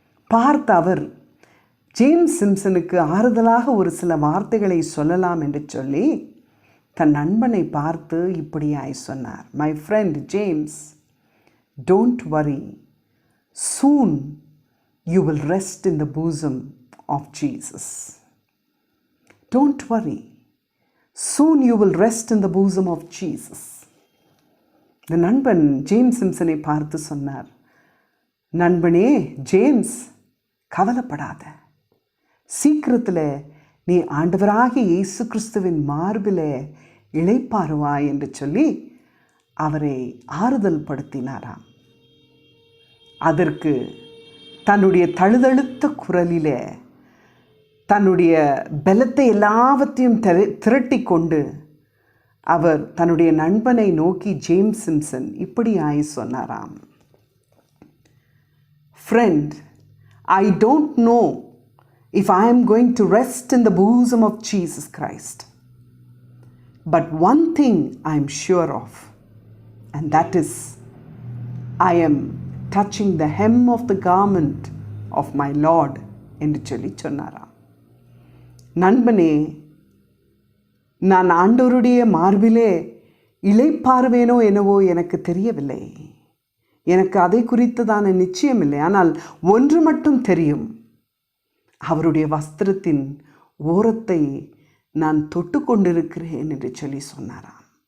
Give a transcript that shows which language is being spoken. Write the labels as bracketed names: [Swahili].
[Tamil] பார்த்த அவர் ஜேம்ஸ் சிம்சனுக்கு ஆறுதலாக ஒரு சில வார்த்தைகளை சொல்லலாம் என்று சொல்லி தன் நண்பனை பார்த்து இப்படியாய் சொன்னார். [English] My friend James, don't worry, soon you will rest in the bosom of Jesus. Don't worry, soon you will rest in the bosom of Jesus. இந்த நண்பன் James சிம்சனை பார்த்து சொன்னார், நண்பனே James, கவலைப்படாத, சீக்கிரத்தில் நீ ஆண்டவராகிய இயேசு கிறிஸ்துவின் மார்பில் இளைப்பாறுவாய் என்று சொல்லி அவரை ஆறுதல் படுத்தினாராம். அதற்கு தன்னுடைய தழுதழுத்த குரலிலே தன்னுடைய பலத்தை எல்லாவற்றையும் திரட்டி கொண்டு அவர் தன்னுடைய நண்பனை நோக்கி ஜேம்ஸ் சிம்சன் இப்படியாய் சொன்னாராம். Friend, I don't know if I am going to rest in the bosom of Jesus Christ. But one thing I am sure of, and that is I am touching the hem of the garment of my Lord [Tamil] என்று சொல்லி சொன்னாராம். நண்பனே, நான் ஆண்டவருடைய மார்பிலே இளைப்பாறுவேனோ என்னவோ எனக்கு தெரியவில்லை. எனக்கு அதை குறித்ததான நிச்சயமில்லை. ஆனால் ஒன்று மட்டும் தெரியும், அவருடைய வஸ்திரத்தின் ஓரத்தை நான் தொட்டு கொண்டிருக்கிறேன் என்று சொல்லி சொன்னாராம்.